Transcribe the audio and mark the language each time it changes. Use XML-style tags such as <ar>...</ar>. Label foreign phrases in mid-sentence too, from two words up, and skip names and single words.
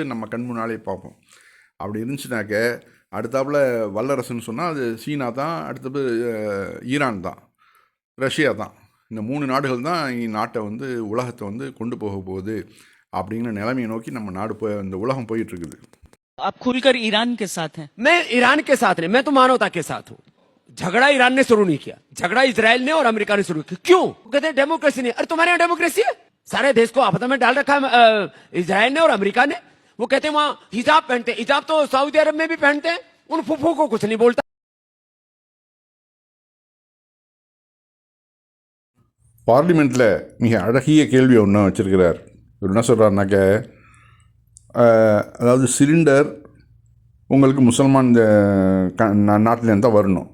<ta>நம்ம கண் முன்னாலே பார்ப்போம். அப்படி இருந்துச்சுனாக்க அடுத்தாப்புல வல்லரசுன்னு சொன்னால் அது சீனா தான், அடுத்தது ஈரான் தான், ரஷ்யா தான். இந்த 3 நாடுகள் தான் நாட்டை வந்து உலகத்தை வந்து கொண்டு போக போகுது அப்படிங்கிற நிலைமையை நோக்கி நம்ம நாடு இந்த உலகம் போயிட்டு இருக்குது.</ta> <hi>आप खुलकर ईरान के साथ हैं? मैं ईरान के साथ नहीं, मैं तो मानवता के साथ हूँ। झगड़ा ईरान ने शुरू नहीं किया, झगड़ा इजराइल ने और अमेरिका ने शुरू किया। क्यों? कहते हैं डेमोक्रेसी नहीं। अरे तुम्हारे यहाँ डेमोक्रेसी है? सारे देश को आपदा में डाल रखा है इजराइल ने और अमेरिका ने। वो कहते हैं वहां हिजाब पहनते, हिजाब तो सऊदी अरब में भी पहनते हैं, उन फुफू को कुछ नहीं बोलता।</hi> <ta>பார்லிமெண்ட்டில் மிக அழகிய கேள்வி ஒன்று வச்சுருக்கிறார். இவர் என்ன சொல்கிறாருனாக்க, அதாவது சிலிண்டர் உங்களுக்கு முசல்மான் இந்த நாட்டிலேருந்து தான் வரணும்.</ta>